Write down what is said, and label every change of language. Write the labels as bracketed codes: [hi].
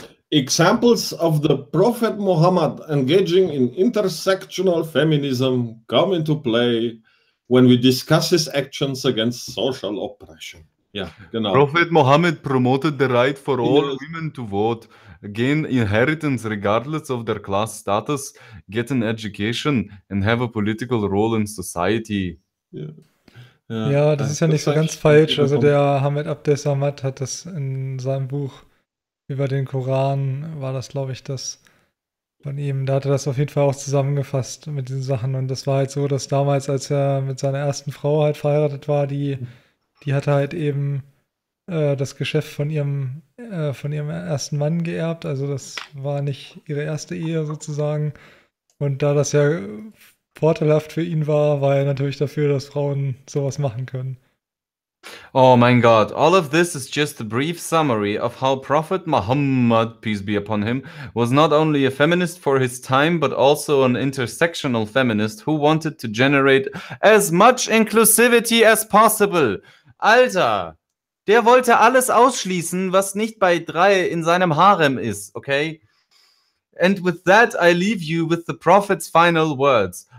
[en] Examples of the Prophet Muhammad engaging in intersectional feminism come into play when we discuss his actions against social oppression. [de] Ja, genau. [en] Prophet Mohammed promoted the right for all women to vote, gain inheritance regardless of their class status, get an education and have a political role in society. [de] Ja, das ist ja nicht so ganz falsch. Also der Hamed Abdessamad hat das in seinem Buch über den Koran, war das, glaube ich, das von ihm. Da hat er das auf jeden Fall auch zusammengefasst mit diesen Sachen. Und das war halt so, dass damals, als er mit seiner ersten Frau halt verheiratet war, die hatte halt eben das Geschäft von ihrem ersten Mann geerbt. Also das war nicht ihre erste Ehe sozusagen. Und da das ja vorteilhaft für ihn war, war er natürlich dafür, dass Frauen sowas machen können. Oh mein Gott, [en] all of this is just a brief summary of how Prophet Muhammad, peace be upon him, was not only a feminist for his time, but also an intersectional feminist who wanted to generate as much inclusivity as possible. [de] Alter, der wollte alles ausschließen, was nicht bei drei in seinem Harem ist, okay? [en] And with that I leave you with the prophet's final words.